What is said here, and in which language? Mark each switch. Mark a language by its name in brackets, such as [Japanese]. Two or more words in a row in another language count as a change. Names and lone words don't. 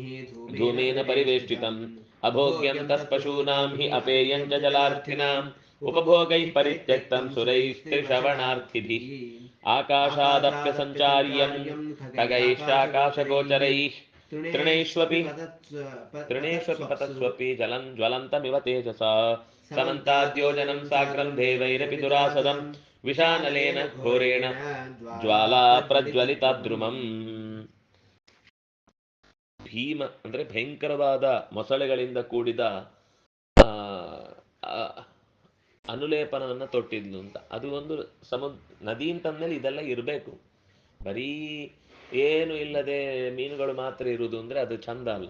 [Sanskrit] ಧೂಮೇನ ಪರಿವೇಷ್ಟಿತಂ ಅಭೋಗ್ಯಂ ತತ್ಪಶೂನಾಂ ಹಿ ಅಪೇಯಂ ಚ ಜಲಾರ್ಥಿನಾಂ ಉಪಭೋಗೈಃ ಪರಿತ್ಯಕ್ತಂ ಸುರೈಸ್ತ್ರಿಶ್ರವಣಾರ್ಥಿಭಿಃ ಆಕಾಶಾದಪ್ಯ ಸಂಚಾರ್ಯಂ ಖಗೈಶ್ಚಾಕಾಶಗೋಚರೈಃ ತೃಣೇಷ್ವಪಿ ಪತಸ್ವಪಿ ಜಲಂ ಜ್ವಲಂತಮಿವ ತೇಜಸಾ ಸಮಂತಾದ್ಯೋಜನಂ ಸಾಗ್ರಂ ದೇವೈರಪಿ ದುರಾಸದಂ ವಿಷಾನಲೇನ ಘೋರೇಣ ಜ್ವಾಲಾ ಪ್ರಜ್ವಲಿತಾದ್ರುಮಂ. [Kannada] ಭೀಮ ಅಂದ್ರೆ ಭಯಂಕರವಾದ ಮೊಸಳೆಗಳಿಂದ ಕೂಡಿದ ಅನುಲೇಪನವನ್ನು ತೊಟ್ಟಿದ್ಲು ಅಂತ. ಅದು ಒಂದು ನದಿ ಅಂತಂದ್ಮೇಲೆ ಇದೆಲ್ಲ ಇರಬೇಕು. ಬರೀ ಏನು ಇಲ್ಲದೆ ಮೀನುಗಳು ಮಾತ್ರ ಇರುವುದು ಅಂದ್ರೆ ಅದು ಚಂದ ಅಲ್ಲ.